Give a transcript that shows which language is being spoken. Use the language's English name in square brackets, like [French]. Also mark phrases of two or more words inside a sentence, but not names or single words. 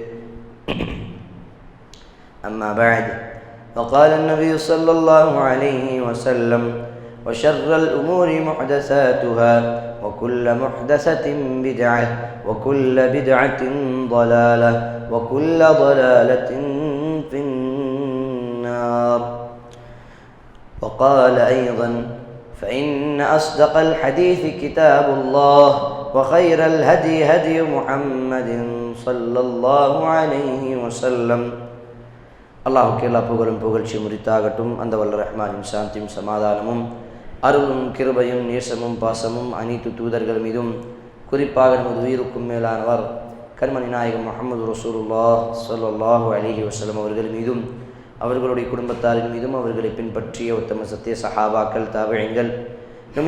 [Arabic] أما بعد فقال النبي صلى الله عليه وسلم وشر الأمور محدثاتها وكل محدثة بدعة وكل بدعة ضلالة وكل ضلالة في النار. وقال أيضا فإن أصدق الحديث كتاب الله وخير الهدي هدي محمد صلى الله عليه وسلم. [Tamil] அல்லாஹுக்கு எல்லா புகழும் புகழ்ச்சி முறித்தாகட்டும். அந்த வல்ல ரஹ்மானின் சாந்தியும் சமாதானமும் அருளும் கிருபையும் நேசமும் பாசமும் அனைத்து தூதர்கள் மீதும் குறிப்பாக நமது உயிருக்கும் மேலானவர் கண்மணி நாயகம் முஹம்மது ரசூலுல்லாஹ் [Arabic] صلى الله عليه وسلم [Tamil] அவர்கள் மீதும் அவர்களுடைய குடும்பத்தாரின் மீதும் அவர்களை பின்பற்றிய உத்தம சத்திய சஹாபாக்கள் தாபிஈன்கள் இன்னும்